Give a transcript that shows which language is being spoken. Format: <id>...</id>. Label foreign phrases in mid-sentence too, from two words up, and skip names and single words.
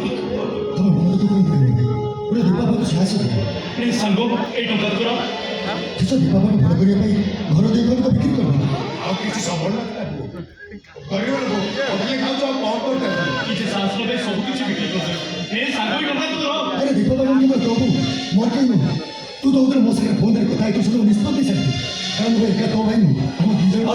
<or>ତମ ମନ ଦୁଃଖ କରିବେନି ପୁରା ଦୀପା ବାପାକୁ ସାହସ ଦିଅ ଏ ସଙ୍ଗୋ ଏ ଟଙ୍କା କରୋ କିସ ଦୀପା ବାପାକୁ ଭଲ କରିବା ପାଇଁ ଘର ଦେଇ ଘର ତ ବିକ୍ରି କରିବ ଆଉ କିଛି ସମ୍ବଳ ଗରିବ ଲୋକ ଅଗଲେ ଖାଉଛ ଆଉ କଣ କରୁଛ କିଛି ଶାସ୍ତ୍ର ପାଇଁ ସବୁ କିଛି ବିକ୍ରି କରୁଛ ଏ ସାଙ୍ଗ ବି ଟଙ୍କା ତୁ ରହ ଆରେ ଦୀପା ବାପାଙ୍କୁ କିନ୍ତୁ ଦବୁ ମୋର କେହି ନୁହଁ ତୁ ଦଉଥିଲେ ମୋ ସାଙ୍ଗରେ ଫୋନରେ କଥା ହେଇକି ସବୁ ନିଷ୍ପତ୍ତି ସାରିଛୁ କାରଣ ମୁଁ ଏକା ତୋ ଭାଇ ନୁହଁ ଆମ ଦି ଜଣ</or>